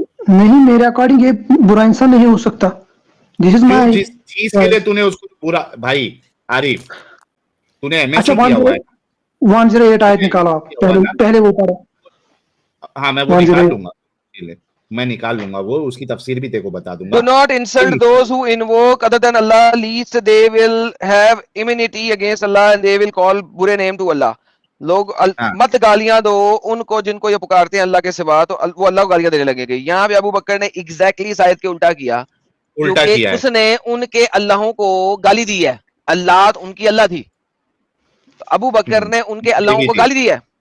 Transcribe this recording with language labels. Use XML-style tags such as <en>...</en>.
<hi>नहीं, मेरे अकॉर्डिंग ये बुरा इंसान नहीं हो सकता।</hi> <en>this is my</en> <hi>जिस चीज के लिए तूने उसको बुरा, भाई आरिफ, तूने एमएससी किया हुआ है। 108 आयत निकालो आप, पहले वो पढ़ो। हाँ, मैं वो निकाल लूंगा वो, उसकी तफसीर भी तेरे को बता दूंगा।</hi> <en>Do not insult those who invoke other than Allah, least they will have immunity against Allah and they will call बुरे name to Allah।</en> <hi>लोग मत गालियां दो उनको जिनको ये पुकारते हैं अल्लाह के सिवा, तो वो अल्लाह को गालियां देने लगेंगे। यहाँ पे अबू बकर ने एग्जैक्टली इस आयत के उल्टा किया, क्योंकि उसने उनके अल्लाहों को गाली दी है। अल्लाह उनकी अल्लाह थी, तो अबू बकर ने उनके अल्लाहों को गाली दी है।</hi>